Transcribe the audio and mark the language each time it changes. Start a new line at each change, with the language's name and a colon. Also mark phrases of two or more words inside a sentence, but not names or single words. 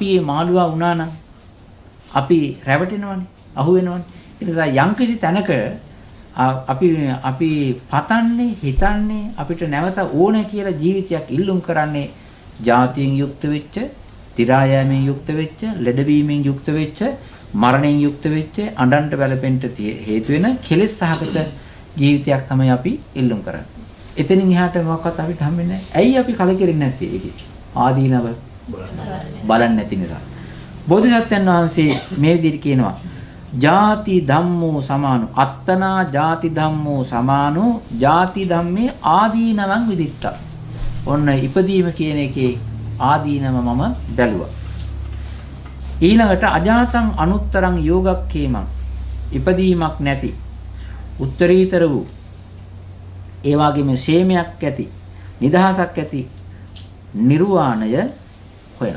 Sinhala: මේ මාළුවා වුණා නම් අපි රැවටෙනවනේ අහු වෙනවනේ ඒ නිසා යම්කිසි තැනක අපි පතන්නේ හිතන්නේ අපිට නැවත ඕනේ කියලා ජීවිතයක් ඉල්ලුම් කරන්නේ ජාතියෙන් යුක්ත වෙච්ච, තිරායෑමෙන් යුක්ත වෙච්ච, ලෙඩවීමෙන් යුක්ත වෙච්ච, මරණයෙන් යුක්ත වෙච්ච, අඬන්ට වැළපෙන්න හේතු වෙන කෙලෙස් සහගත ජීවිතයක් තමයි අපි ඉල්ලුම් කරන්නේ. එතනින් එහාට මොකක්වත් අපිට හම්බෙන්නේ නැහැ. ඇයි අපි කලකිරෙන්නේ නැත්තේ ඒකේ? ආදීනව බලන්නේ නැති නිසා. බෝධිසත්වයන් වහන්සේ මේ විදිහට කියනවා
Pali: ජාති ධම්මෝ සමානෝ අත්තනා ජාති ධම්මෝ සමානෝ ජාති ධම්මේ ආදීනවං විදිත්තා.
Sinhala: ඔන්න ඉපදීම කියන එකේ ආදීනව මම බැලුවා. ඊළඟට
Pali: අජාතං අනුත්තරං යෝගක්ඛේමං
Sinhala: ඉපදීමක් නැති උත්තරීතර වූ ඒ වගේම ශේමයක් ඇති නිදහසක් ඇති නිර්වාණය හොයනවා.